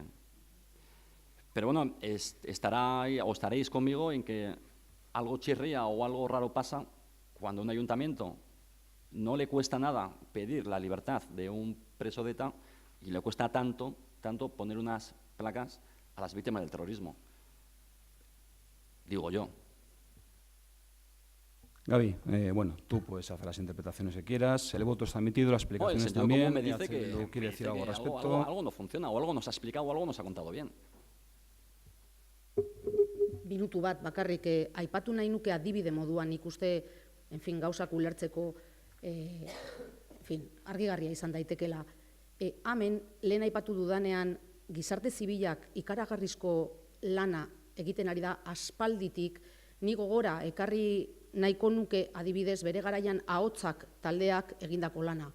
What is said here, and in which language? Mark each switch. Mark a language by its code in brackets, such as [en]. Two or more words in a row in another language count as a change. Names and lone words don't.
[es] Pero bueno, estaréis conmigo en que algo chirría o algo raro pasa cuando un ayuntamiento no le cuesta nada pedir la libertad de un preso de ETA y le cuesta tanto poner unas placas a las víctimas del terrorismo. Digo yo. Gaby, bueno, tú puedes hacer las interpretaciones que quieras, el voto está emitido, las el explicaciones sentido también. común me dice EH que, Bildu quiere decir algo al respecto. algo no funciona, o algo nos ha explicado, o algo nos ha contado bien. [eu] Minutu bat bakarrik aipatu nahi nuke adibide moduan ikuste, gauzak ulertzeko, argigarria izan daitekela. Hemen, lehen aipatu dudanean, gizarte zibilak ikaragarrizko lana egiten ari da aspalditik, ni gogora ekarri nahiko nuke adibidez bere garaian ahotsak taldeak egindako lana.